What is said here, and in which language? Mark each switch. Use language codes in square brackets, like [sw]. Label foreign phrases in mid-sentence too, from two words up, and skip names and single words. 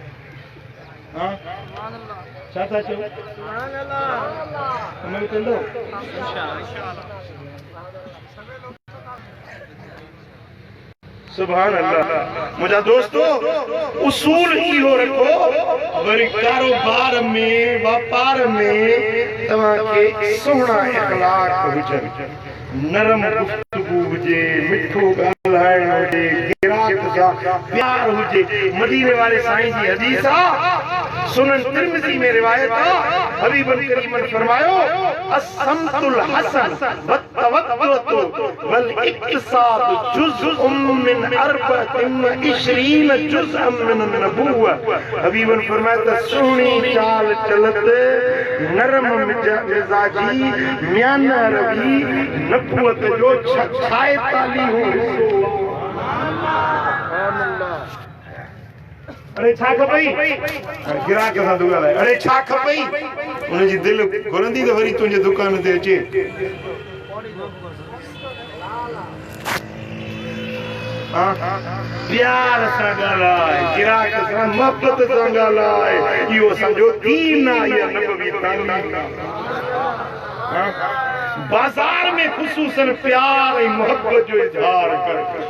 [sd] छा था चओ अमल कंदो [ar] إن شاء الله سبحان الله [sd] मुझा दोस्तों उसूल इहो रखो वरी कारोबार में व्यापार में तव्हांखे सुहिणा इख़लाक़ हुजनि नरम गुफ्तगू हुजे मिठो ॻाल्हाइण हुजे गिराक सां प्यार हुजे मदीने वाले साईं जी हदीस आहे सुनन तिरमिज़ी में रिवायत आहे हबीबन करीमन फरमायो [ar] السمت الحسن والتؤدة والاقتصاد جزء من 24 جزءا من النبوة [sd] हबीबन फरमाया सुहिणी चाल चलत नरम मिजाजी म्यान रवि नबुवत जो 46 अरे छा खपई गिराक सां तूं ॻाल्हाए अरे छा खपई उनजी दिलि घुरंदी त वरी तुंहिंजे दुकान ते अचे प्यार सां ॻाल्हाए गिराक सां मोहबत सां ॻाल्हाए इहो असांजो दीन आहे इहा नबवी तालीम बाज़ार में ख़ुसूसन प्यार ऐं मोहबत जो इज़हार कर